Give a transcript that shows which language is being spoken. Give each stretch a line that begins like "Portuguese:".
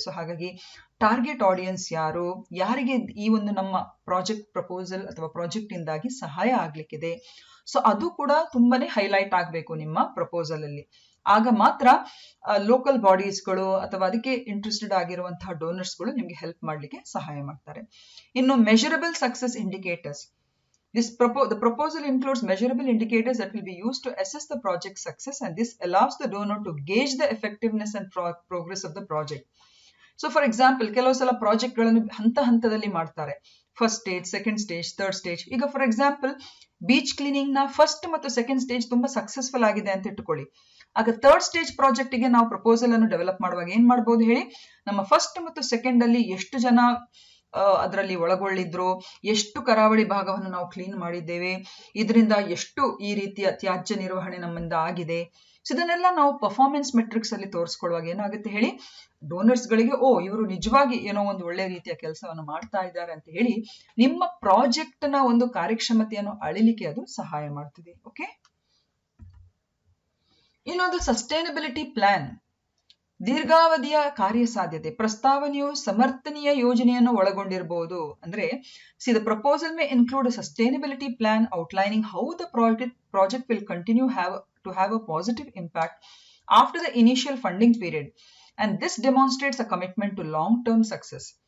Kannada: So ಹಾಗಾಗಿ target audience ಯಾರು, ಯಾರಿಗೆ ಈ ಒಂದು ನಮ್ಮ ಪ್ರಾಜೆಕ್ಟ್ ಪ್ರಪೋಸಲ್ ಅಥವಾ ಪ್ರಾಜೆಕ್ಟ್ ಇಂದಾಗಿ ಸಹಾಯ ಆಗ್ಲಿಕ್ಕಿದೆ, ಸೊ ಅದು ಕೂಡ ತುಂಬಾನೇ ಹೈಲೈಟ್ ಆಗ್ಬೇಕು ನಿಮ್ಮ ಪ್ರಪೋಸಲ್ ಅಲ್ಲಿ. ಆಗ ಮಾತ್ರ ಲೋಕಲ್ ಬಾಡೀಸ್ಗಳು ಅಥವಾ ಅದಕ್ಕೆ ಇಂಟ್ರೆಸ್ಟೆಡ್ ಆಗಿರುವಂತಹ ಡೋನರ್ಸ್ಗಳು ನಿಮ್ಗೆ ಹೆಲ್ಪ್ ಮಾಡ್ಲಿಕ್ಕೆ ಸಹಾಯ ಮಾಡ್ತಾರೆ. ಇನ್ನು
English: Measurable success indicators. The proposal includes measurable indicators that will be used to assess the project's success, and this allows the donor to gauge the effectiveness and progress of the project. So for example,
Kannada: ಕೆಲವು ಸಲ project ಗಳನ್ನು ಹಂತದಲ್ಲಿ ಮಾಡ್ತಾರೆ. First stage, second stage, third stage. ಈಗ for example beach cleaning ನ first ಮತ್ತು second stage ತುಂಬಾ successful ಆಗಿದೆ ಅಂತ ಇಟ್ಟುಕೊಳ್ಳಿ. ಆಗ ಥರ್ಡ್ ಸ್ಟೇಜ್ ಪ್ರಾಜೆಕ್ಟ್ ಗೆ ನಾವು ಪ್ರಪೋಸಲ್ ಅನ್ನು ಡೆವಲಪ್ ಮಾಡುವಾಗ ಏನ್ ಮಾಡಬಹುದು ಹೇಳಿ, ನಮ್ಮ ಫಸ್ಟ್ ಮತ್ತು ಸೆಕೆಂಡ್ ಅಲ್ಲಿ ಎಷ್ಟು ಜನ ಅದರಲ್ಲಿ ಒಳಗೊಳ್ಳಿದ್ರು, ಎಷ್ಟು ಕರಾವಳಿ ಭಾಗವನ್ನು ನಾವು ಕ್ಲೀನ್ ಮಾಡಿದ್ದೇವೆ, ಇದರಿಂದ ಎಷ್ಟು ಈ ರೀತಿಯ ತ್ಯಾಜ್ಯ ನಿರ್ವಹಣೆ ನಮ್ಮಿಂದ ಆಗಿದೆ. ಸೊ ಇದನ್ನೆಲ್ಲ ನಾವು ಪರ್ಫಾರ್ಮೆನ್ಸ್ ಮೆಟ್ರಿಕ್ಸ್ ಅಲ್ಲಿ ತೋರಿಸ್ಕೊಳ್ಳುವಾಗ ಏನಾಗುತ್ತೆ ಹೇಳಿ, ಡೋನರ್ಸ್ ಗಳಿಗೆ ಇವರು ನಿಜವಾಗಿ ಏನೋ ಒಂದು ಒಳ್ಳೆ ರೀತಿಯ ಕೆಲಸವನ್ನು ಮಾಡ್ತಾ ಇದ್ದಾರೆ ಅಂತ ಹೇಳಿ ನಿಮ್ಮ ಪ್ರಾಜೆಕ್ಟ್ ನ ಒಂದು ಕಾರ್ಯಕ್ಷಮತೆಯನ್ನು ಅಳಿಲಿಕ್ಕೆ ಅದು ಸಹಾಯ ಮಾಡ್ತದೆ. ಓಕೆ, ಇನ್ನೊಂದು ಸಸ್ಟೈನಬಿಲಿಟಿ ಪ್ಲಾನ್, ದೀರ್ಘಾವಧಿಯ ಕಾರ್ಯಸಾಧ್ಯತೆ ಪ್ರಸ್ತಾವನೆಯು ಸಮರ್ಥನೀಯ ಯೋಜನೆಯನ್ನು ಒಳಗೊಂಡಿರಬಹುದು. ಅಂದ್ರೆ
English: The proposal may include a sustainability plan outlining how the project will continue to have a positive impact after the initial funding period, and this demonstrates a commitment to long-term success.